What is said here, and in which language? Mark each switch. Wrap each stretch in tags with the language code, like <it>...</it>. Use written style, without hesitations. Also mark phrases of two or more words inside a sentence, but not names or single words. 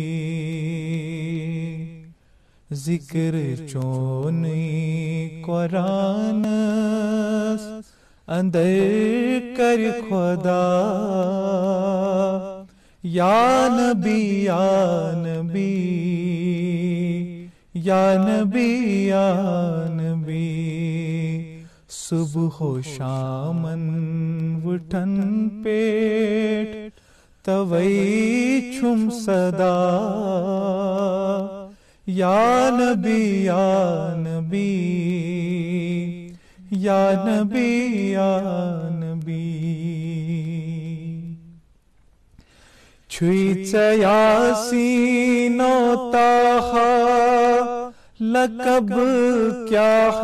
<ks>ذکر چونی قرآن اندر کر خدا</ks> <ar>یا نبی یا نبی یا نبی یا نبی</ar> <ks>صبح و شامن وٹھن پیٹ توئی چھم صدا</ks> <ar>یا نبی یا نبی یا نبی یا نبی</ar> <ks>چھوئی یاسین و طٰہٰ لقب کیا</ks>